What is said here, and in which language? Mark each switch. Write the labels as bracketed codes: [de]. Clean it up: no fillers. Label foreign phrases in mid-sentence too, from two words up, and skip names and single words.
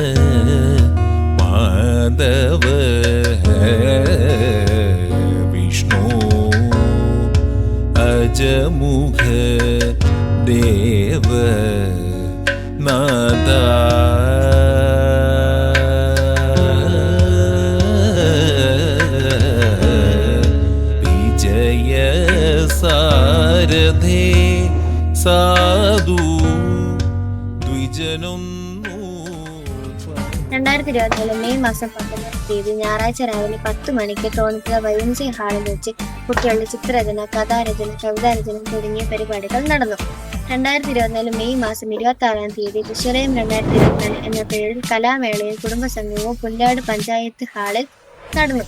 [ml] माधव विष्णु अजमुख देव नादा विजय सारथे साधु द्विजनൊന്നു. 2024 മെയ് മാസം 19 തീയതി ഞായറാഴ്ച രാവിലെ 10 മണിക്ക് തോണിപ്പുഴ വൈഎംസി ഹാളിൽ വെച്ച് കുട്ടികളുടെ ചിത്രരചന, കഥാരചന, കവിതാരചന തുടങ്ങിയ പരിപാടികൾ നടന്നു. 2024 മെയ് മാസം 26 തീയതി വിശ്വലയം 2024 എന്ന പേരിൽ കലാമേളയും കുടുംബസംഗമവും പുല്ലാട് പഞ്ചായത്ത് ഹാളിൽ നടന്നു.